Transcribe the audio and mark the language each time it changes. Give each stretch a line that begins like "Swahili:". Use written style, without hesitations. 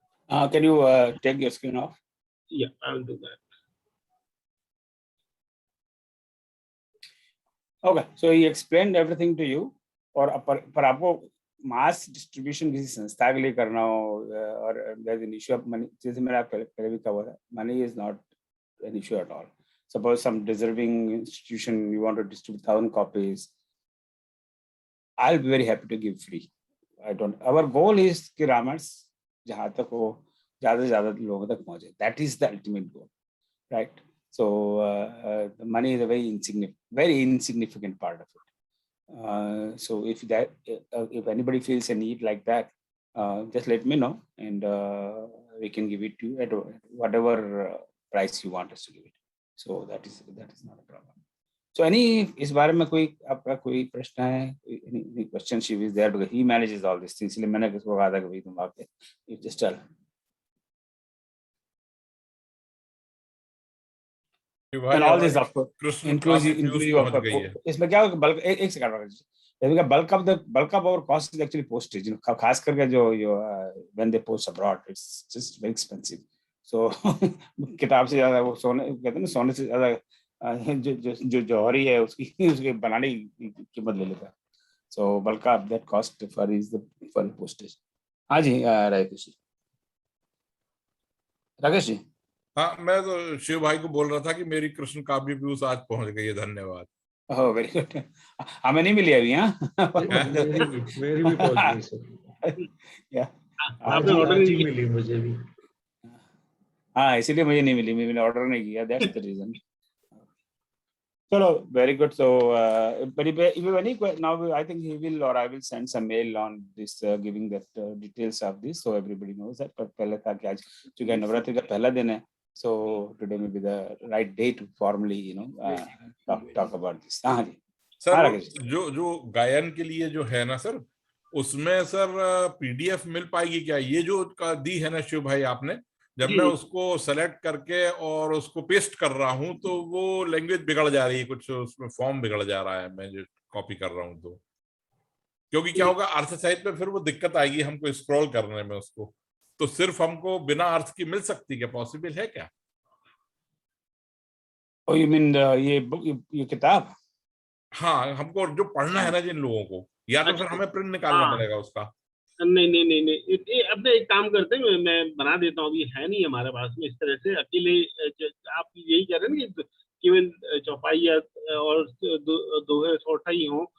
English: can you take your screen off? Yeah, I will do that. Okay, so he explained everything to you.
Hindi: और पर आपको mass distribution किसी संस्था के लिए करना हो, और
English: there's an issue of money,
Hindi: जैसे मैंने आप पहले भी कहा था,
English: money is not an issue at all. Suppose some deserving institution you want to distribute 1000 copies, I'll be very happy to give free. Our goal is
Hindi: कि रामायण जहाँ तक हो ज़्यादा से ज़्यादा लोगों तक पहुँचे.
English: That is the ultimate goal, right? So the money is a very insignificant part of it. So if anybody feels a need like that, just let me know, and we can give it to you at whatever price you want us to give it. So that is not a problem.
Hindi: So इस बारे में आपका कोई प्रश्न है?
English: Any question? She is there because he manages all these things.
Hindi: इसलिए मैंने किसको कहा था कि भाई तुम आके
English: you just tell. And all this of course inclusive of
Hindi: इसमें क्या होगा, बल्क एक second,
English: bulk of our cost is actually postage. You know,
Hindi: खास करके जो
English: when they post abroad, it's just very expensive.
Hindi: So किताब से ज़्यादा वो सोने कहते हैं ना, सोने से ज़्यादा जो जौहरी है उसकी बनाने की कीमत ले लेता है.
English: So bulk of that cost is the postage.
Hindi: हाँ जी, राकेश जी. हाँ, मैं तो शिव भाई को बोल रहा था कि मेरी कृष्ण काव्य पीयूष आज पहुंच गई है, धन्यवाद.
English: Oh, very good.
Hindi: हमें नहीं मिली अभी. हाँ, मेरी भी पहुंच गई सर. या आज ही मिली मुझे भी. हाँ, इसीलिए मुझे नहीं मिली, मैंने ऑर्डर नहीं किया.
English: That's the reason. चलो, very good. So, but if any now, I think he will or I will send some mail on this, giving that details of this, so everybody knows that.
Hindi: पर पहले था कि आज चूँकि नवरात्रि का पहला दिन है,
English: so today may be the right day to formally, talk about this.
Hindi: हाँ जी. सर, जो गायन के लिए जो है ना सर, उसमें सर PDF मिल पाएगी क्या? ये जो दी है ना शिव भाई आपने, जब मैं उसको सेलेक्ट करके और उसको पेस्ट कर रहा हूं तो वो लैंग्वेज बिगड़ जा रही है, कुछ उसमें फॉर्म बिगड़ जा रहा है, मैं जो कॉपी कर रहा हूं तो. क्योंकि क्या होगा, अर्थ सहित में फिर वो दिक्कत आएगी हमको स्क्रॉल करने में उसको. तो सिर्फ हमको बिना अर्थ की मिल सकती, क्या पॉसिबल है क्या?
English: Oh, you mean ये किताब?
Hindi: हाँ, हमको जो पढ़ना है ना जिन लोगों को, या तो फिर हमें प्रिंट निकालना पड़ेगा उसका. नहीं, अपने एक काम करते हैं, मैं बना देता हूँ. अभी है नहीं हमारे पास में इस तरह से अकेले. आप यही कह रहे हैं ना कि केवल चौपाई और दोहे छोटा ही हो.